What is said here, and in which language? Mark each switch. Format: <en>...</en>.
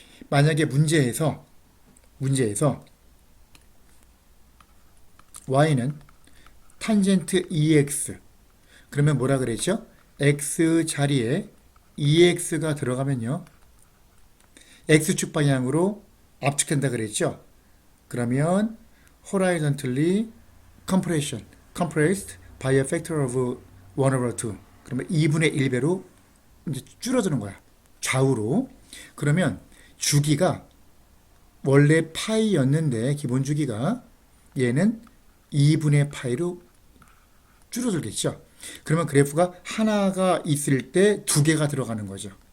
<ko>만약에 문제에서 y는 탄젠트 2x, 그러면 뭐라 그랬죠? x 자리에 2x가 들어가면요, x축 방향으로 압축한다 그랬죠?</ko> <en>그러면 horizontally compressed by a factor of 1/2.</en> <ko>그러면 2분의 1배로 이제 줄어드는 거야. 좌우로. 그러면 주기가 원래 파이였는데 기본 주기가 얘는 2분의 파이로 줄어들겠죠. 그러면 그래프가 하나가 있을 때 두 개가 들어가는 거죠.</ko>